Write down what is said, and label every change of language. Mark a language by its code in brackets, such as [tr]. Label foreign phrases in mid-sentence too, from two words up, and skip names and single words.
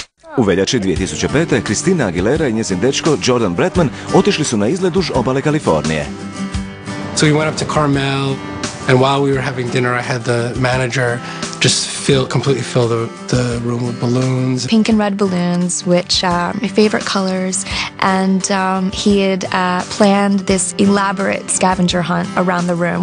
[hr] U veljači 2005. Christina Aguilera i njezin dečko Jordan Bretman otišli su na izlet duž obale Kalifornije. [en] So we went up to Carmel, and while we were having dinner, I had the manager just completely fill the room with balloons. Pink and red balloons, which are my favorite colors, and he had planned this elaborate scavenger hunt around the room.